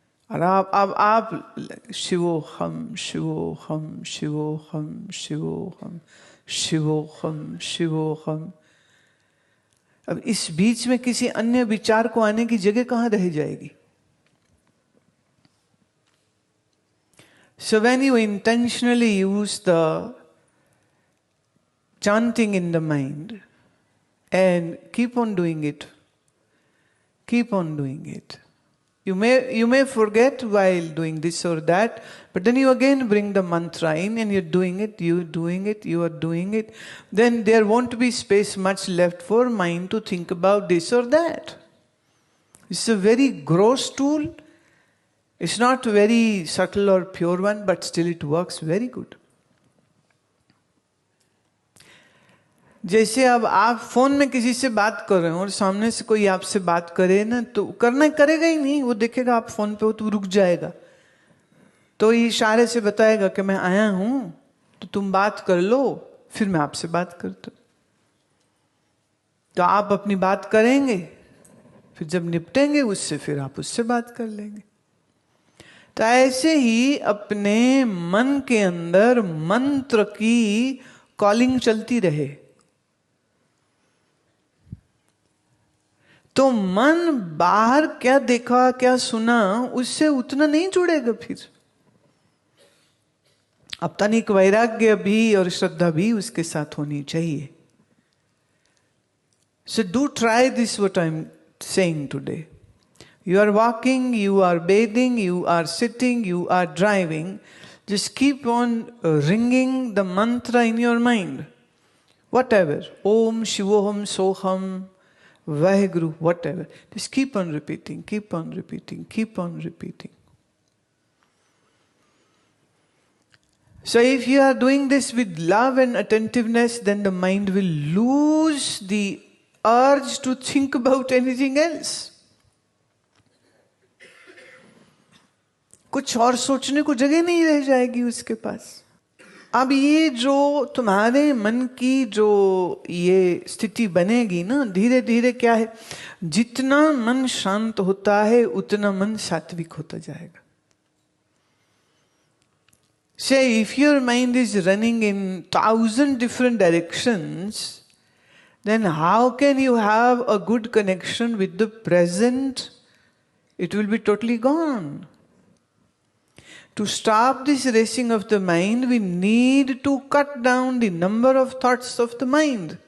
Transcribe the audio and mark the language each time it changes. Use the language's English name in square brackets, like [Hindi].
[Hindi] और आप शिवोहम शिवोहम शिवोहम शिवोहम शिवोहम शिवोहम। अब इस बीच में किसी अन्य विचार को आने की जगह कहां रह जाएगी। [English] So when you intentionally use the chanting in the mind and keep on doing it, keep on doing it. You may forget while doing this or that, but then you again bring the mantra in and you're doing it, you are doing it. Then there won't be space much left for mind to think about this or that. It's a very gross tool. It's not very subtle or pure one, but still it works very good. [Hindi] जैसे अब आप phone में किसी से बात कर रहे हो और सामने से कोई आपसे बात करे ना, तो करेगा ही नहीं, वो देखेगा आप फोन पे हो तो रुक जाएगा, तो ये इशारे से बताएगा कि मैं आया हूं, तो तुम बात कर लो, फिर मैं आपसे बात करता हूं। तो आप अपनी बात करेंगे, फिर जब निपटेंगे उससे, फिर आप उससे बात कर लेंगे। तो ऐसे ही अपने मन के अंदर मंत्र की कॉलिंग चलती रहे, तो मन बाहर क्या देखा क्या सुना उससे उतना नहीं जुड़ेगा। फिर अब तनिक वैराग्य भी और श्रद्धा भी उसके साथ होनी चाहिए। [English] So do try this what I'm saying today. You are walking, you are bathing, you are sitting, you are driving. Just keep on ringing the mantra in your mind. Whatever. Om, Shivoham, Soham, Vaheguru, whatever. Just keep on repeating, keep on repeating, keep on repeating. So if you are doing this with love and attentiveness, then the mind will lose the urge to think about anything else. [Hindi] कुछ और सोचने को जगह नहीं रह जाएगी उसके पास। अब ये जो तुम्हारे मन की जो ये स्थिति बनेगी ना, धीरे धीरे क्या है, जितना मन शांत होता है उतना मन सात्विक होता जाएगा। [English] Say if your mind is running in 1,000 different directions, then how can you have a good connection with the present? It will be totally gone. To stop this racing of the mind, we need to cut down the number of thoughts of the mind.